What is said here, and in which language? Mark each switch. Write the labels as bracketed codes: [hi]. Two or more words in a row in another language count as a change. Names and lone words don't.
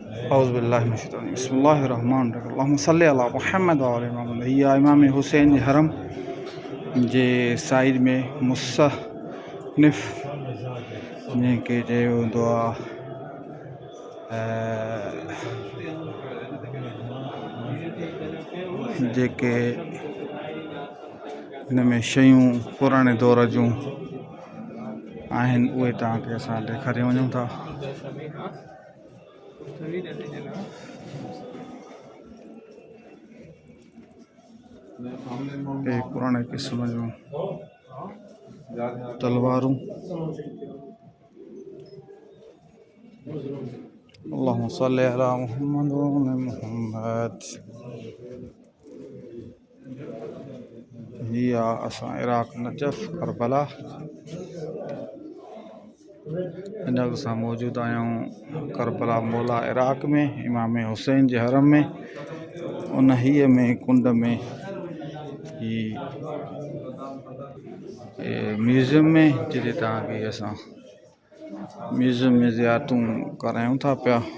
[ar] بسم الله الرحمن الرحيم اللهم صل على محمد وآل محمد. [sd] हीअ इमाम हुसैन जे हरम जे साइड में मुसन्निफ़ जंहिंखे चयो वेंदो आहे जेके हिन में शयूं पुराणे दौर जूं आहिनि उहे तव्हांखे असां ॾेखारे वञूं था। पुराणे क़िस्म जूं तलवारूं। [ar] اللهم صل على محمد وآل محمد. [sd] हीअ असां इराक़ नजफ़ करबला हिन वक़्त असां मौजूदु आहियूं करबला मौला इराक़ में इमाम हुसैन जे हरम में। उन हीअ में कुंड में ही म्यूज़ियम में जिते तव्हांखे असां म्यूज़ियम में ज़ियारतूं करायूं था पिया।